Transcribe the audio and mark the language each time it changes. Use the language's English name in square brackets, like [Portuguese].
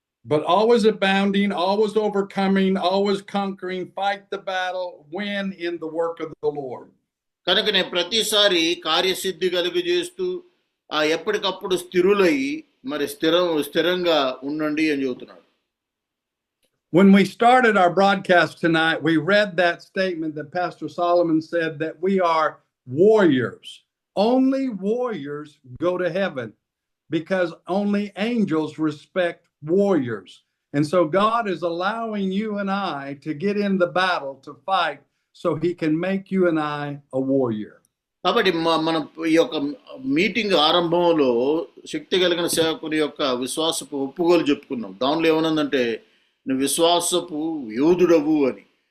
[English] But always abounding, always overcoming, always conquering, fight the battle, win in the work of the Lord. [Telugu] కనుకనే ప్రతిసారి కార్యసిద్ధి కలుగజేస్తూ ఎప్పటికప్పుడు స్థిరులై స్థిరంగా ఉండండి అని చెబుతున్నాడు. [English] When we started our broadcast tonight, we read that statement that Pastor Solomon said that we are warriors. Only warriors go to heaven, because only angels respect warriors. And so God is allowing you and I to get in the battle to fight so he can make you and I a warrior. [Telugu] కాబట్టి మనం ఈ యొక్క meeting ఆరంభంలో శక్తి కలిగిన సేవకుని యొక్క విశ్వాసపు ఒప్పుకోలు చెప్పుకున్నాం. దానిలో ఏమనుందంటే, నువ్వు విశ్వాసపు యోధుడవు అని.